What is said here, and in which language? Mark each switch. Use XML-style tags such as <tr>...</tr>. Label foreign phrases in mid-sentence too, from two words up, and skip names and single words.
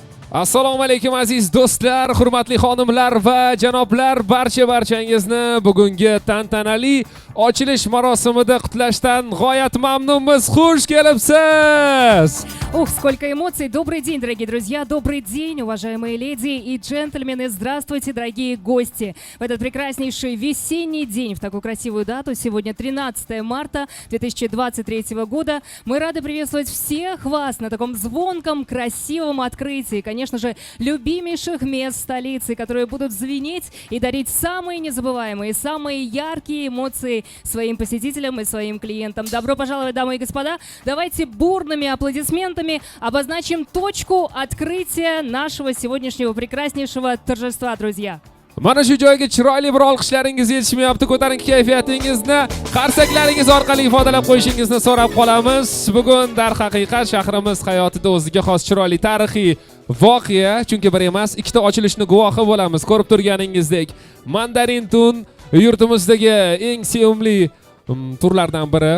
<uz>Assalomu alaykum aziz do'stlar, hurmatli xonimlar va janoblar, barchangizni bugungi tantanali ochilish marosimida qutlashdan g'oyat mamnunmiz. Xush kelibsiz.</uz> <ru>Ух, сколько эмоций! Добрый день, дорогие друзья! Добрый день, уважаемые леди и джентльмены! Здравствуйте, дорогие гости! В этот прекраснейший весенний день, в такую красивую дату, сегодня 13 марта 2023 года, мы рады приветствовать всех вас на таком звонком, красивом открытии, конечно же, любимейших мест столицы, которые будут звенеть и дарить самые незабываемые, самые яркие эмоции своим посетителям и своим клиентам. Добро пожаловать, дамы и господа! Давайте бурными аплодисментами обозначим точку открытия нашего сегодняшнего прекраснейшего торжества, друзья.</ru> <uz>Mana shu joyga chiroyli bir olqishlaringiz yetishmayapti. Ko'taring kayfiyatingizni, qarsaklaringiz orqali ifodalab qo'yishingizni so'rab qolamiz. Bugun darhaqiqat shahrimiz hayotida o'ziga xos chiroyli tarixiy voqea, chunki bir emas, ikkita ochilishni guvohi bo'lamiz. Ko'rib turganingizdek, Mandarin Tun yurtimizdagi eng sevimli turlardan biri.</uz>